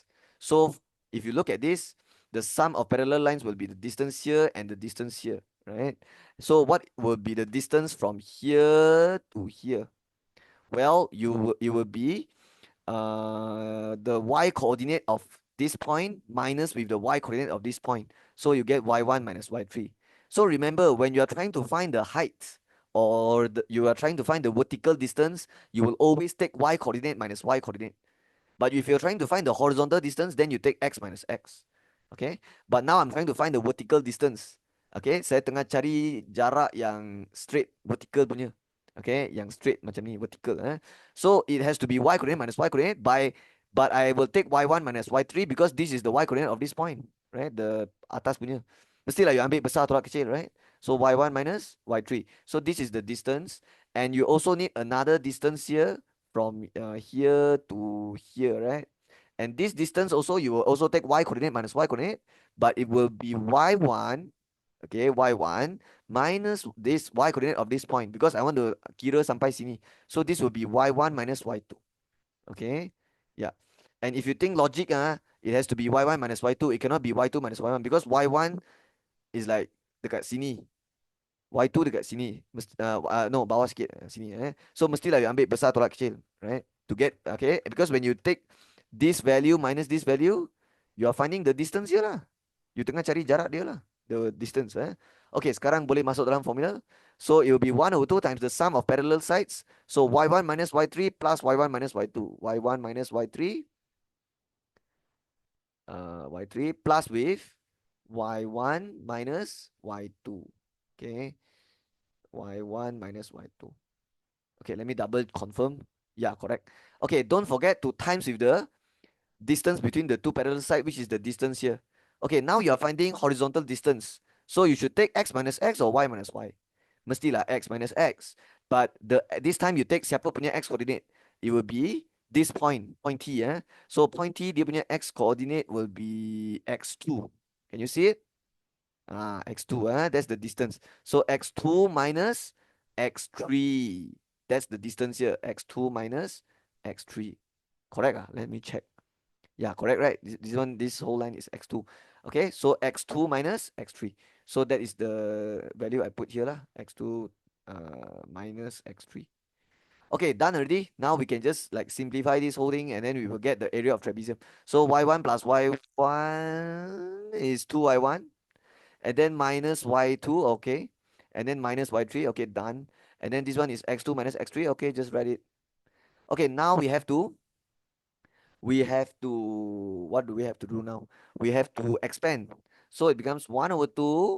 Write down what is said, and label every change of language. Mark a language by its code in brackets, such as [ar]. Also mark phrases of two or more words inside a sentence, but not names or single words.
[en] So if you look at this, the sum of parallel lines will be the distance here and the distance here, right? So what will be the distance from here to here? Well, it will be the y coordinate of this point minus with the y coordinate of this point. So you get y1 minus y3. So remember, when you are trying to find the height or you are trying to find the vertical distance, you will always take y coordinate minus y coordinate. But if you're trying to find the horizontal distance, then you take x minus x. Okay. But now I'm trying to find the vertical distance. Okay. [ms] Saya tengah cari jarak yang [en] straight vertical [ms] punya. [en] Okay. [ms] Yang straight macam ni vertical. [en] So it has to be y coordinate minus y coordinate but I will take y1 minus y3 because this is the y coordinate of this point. Right. The [ms] atas punya. Mestilah you ambil besar tolak kecil, right? [en] So y1 minus y3. So this is the distance. And you also need another distance here from here to here, right? And this distance also, you will also take y coordinate minus y coordinate, but it will be y1, okay, y1 minus this y coordinate of this point because I want to [ms] kira sampai sini. [en] So this will be y1 minus y2, okay? Yeah. And if you think logic, it has to be y1 minus y2. It cannot be y2 minus y1 because y1 is like [ms] dekat sini. Y2 dekat sini. No, bawah sikit. Sini. So mestilah you ambil besar tolak kecil. [en] Right? To get, okay. Because when you take this value minus this value, you are finding the distance here lah. [ms] You tengah cari jarak dia lah. [en] The distance. [ms] Okay, sekarang boleh masuk dalam formula. [en] So it will be 1 over 2 times the sum of parallel sides. So y1 minus y3 plus y1 minus y2. y1 minus y3. Y3 plus with y1 minus y2. Okay. Y1 minus y2. Okay, let me double confirm. Yeah, correct. Okay, don't forget to times with the distance between the two parallel sides, which is the distance here. Okay, now you are finding horizontal distance. So you should take x minus x or y minus y. Mestilah x minus x. But this time you take [ms] siapa punya [en] x coordinate. It will be this point T. So point T, [ms] dia punya [en] x coordinate will be x2. Can you see it? X2, that's the distance. So x2 minus x3. That's the distance here. X2 minus x3. Correct? Let me check. Yeah, correct, right? This whole line is x2. Okay, so x2 minus x3. So that is the value I put here lah. X2 minus x3. Okay, done already. Now we can just like simplify this whole thing and then we will get the area of trapezium. So y1 plus y1 is 2y1. And then minus y2, okay. And then minus y3, okay, done. And then this one is x2 minus x3, okay, just write it. Okay, now what do we have to do now? We have to expand. So it becomes 1 over 2.